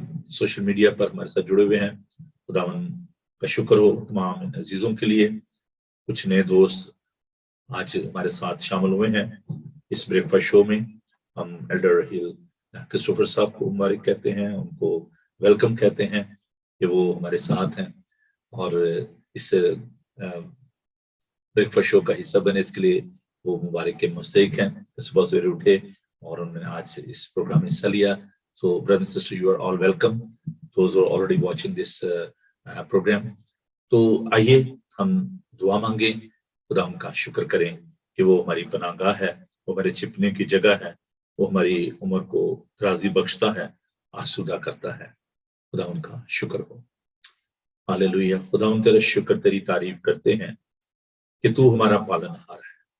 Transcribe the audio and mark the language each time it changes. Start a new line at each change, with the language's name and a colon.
Urdu: Social media پر ہمارے ساتھ جڑے ہوئے ہیں۔ خداوند کا شکر ہو تمام عزیزوں کے لیے۔ کچھ نئے دوست آج ہمارے ساتھ شامل ہوئے ہیں اس بریک فاسٹ شو میں۔ ہم ایلڈر ہل کرسٹوفر صاحب کو مبارک کہتے ہیں، ان کو ویلکم کہتے ہیں کہ وہ ہمارے ساتھ ہیں اور اس بریک فاسٹ شو کا حصہ بنے، اس کے لیے وہ مبارک کے مستحق ہیں۔ صبح سویرے اٹھے اور انہوں نے آج اس پروگرام میں حصہ لیا۔
English: So brother and sister, you are all welcome. Those who are already watching this program.
Urdu: تو آئیے ہم دعا مانگیں، خدا ان کا شکر کریں کہ وہ ہماری پناہ گاہ ہے، وہ ہمارے چھپنے کی جگہ ہے، وہ ہماری عمر کو راضی بخشتا ہے، آسودہ کرتا ہے۔ خدا ان کا شکر ہو۔ ہاللیلویہ۔ خدا ان تیرا شکر، تیری تعریف کرتے ہیں کہ تو ہمارا پالن ہار ہے۔